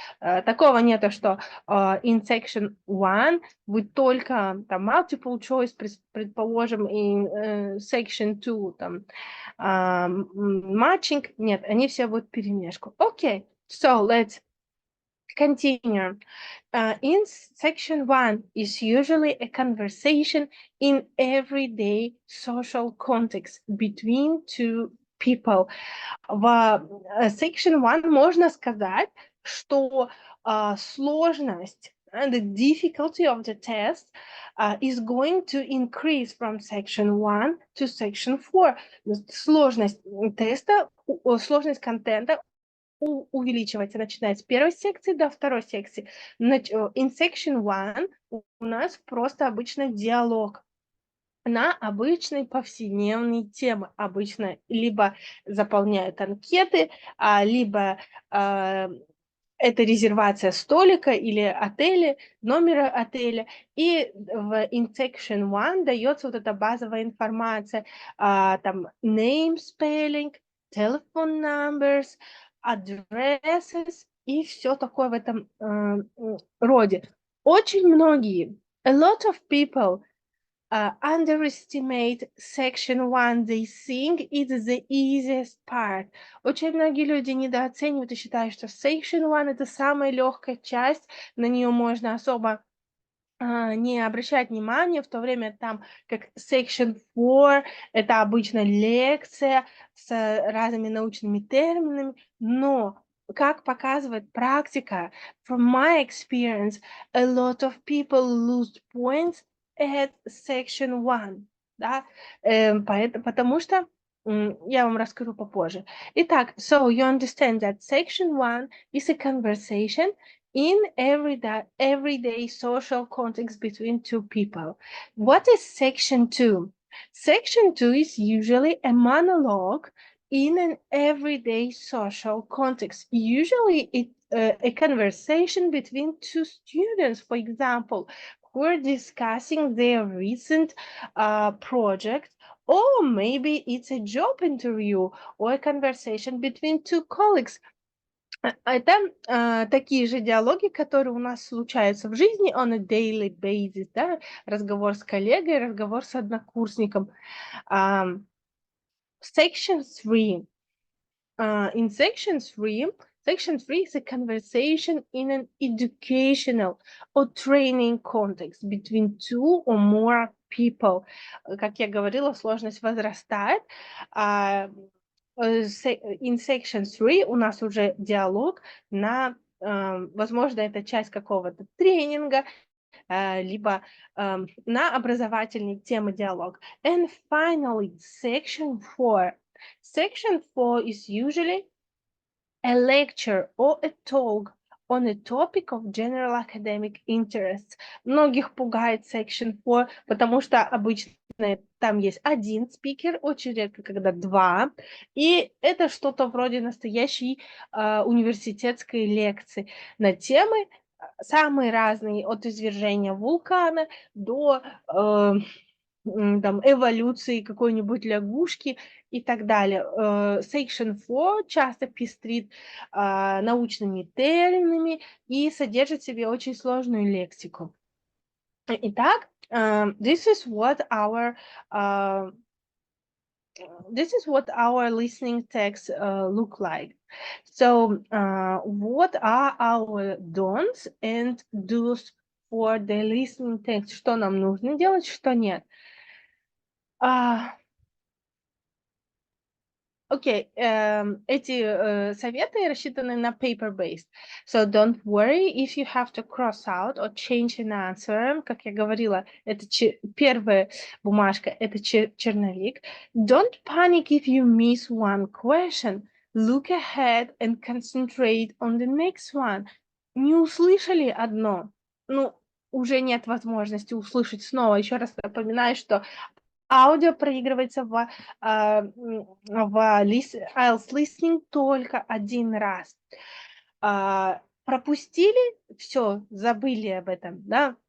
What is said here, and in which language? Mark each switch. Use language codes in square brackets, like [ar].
[ru] Такого нету, что [en] in section 1 [ru] вы только там multiple choice, предположим, [en] in section 2 [ru] там matching. Нет, они все будут перемешку. [en] Okay, so let's continue. In section 1 is usually a conversation in everyday social context between two people. [ru] В section 1 можно сказать, что сложность, [en] the difficulty of the test is going to increase from section 1 to section 4. [ru] Сложность теста, сложность контента увеличивается, начиная с первой секции до второй секции. [en] In section 1 [ru] у нас просто обычно диалог на обычные повседневные темы. Обычно либо заполняют анкеты, либо это резервация столика или отеля, номера отеля. И [en] in section 1 [ru] дается вот эта базовая информация, там [en] name spelling, telephone numbers, addresses [ru] и все такое в этом роде. Очень многие, [en] a lot of people underestimate section 1. They think it's the easiest part. [ru] Очень многие люди недооценивают и считают, что section 1 это самая легкая часть, на нее можно особо не обращать внимания, в то время там как section 4 это обычно лекция с разными научными терминами, но как показывает практика, [en] from my experience, a lot of people lose points at section 1, [ru] да, потому что я вам расскажу попозже. Итак, [en] so you understand that section 1 is a conversation in everyday social context between two people. What is section 2? Section 2 is usually a monologue in an everyday social context. Usually it's a conversation between two students, for example, who are discussing their recent project, or maybe it's a job interview or a conversation between two colleagues. [ru] Это такие же диалоги, которые у нас случаются в жизни [en] on a daily basis, [ru] да, разговор с коллегой, разговор с однокурсником. [en] Section 3. In section 3 is a conversation in an educational or training context between two or more people. [ru] Как я говорила, сложность возрастает. [en] In section 3 [ru] у нас уже диалог на, возможно, это часть какого-то тренинга, либо на образовательные темы диалог. [en] And finally, section 4. Section 4 is usually a lecture or a talk on a topic of general academic interest. [ru] Многих пугает section 4, потому что обычно там есть один спикер, очень редко, когда два, и это что-то вроде настоящей университетской лекции на темы самые разные, от извержения вулкана до там, эволюции какой-нибудь лягушки и так далее. Section 4 часто пестрит научными терминами и содержит в себе очень сложную лексику. Итак, [en] this is what our listening text look like. So, what are our don'ts and do's for the listening text? [ru] Что нам нужно делать, что нет? Окей, эти советы рассчитаны на paper-based. [en] So don't worry if you have to cross out or change an answer. [ru] Как я говорила, это первая бумажка, это черновик. [en] Don't panic if you miss one question. Look ahead and concentrate on the next one. [ru] Не услышали одно? Ну, уже нет возможности услышать снова. Еще раз напоминаю, что аудио проигрывается в IELTS Listening только один раз. Пропустили, все, забыли об этом, да?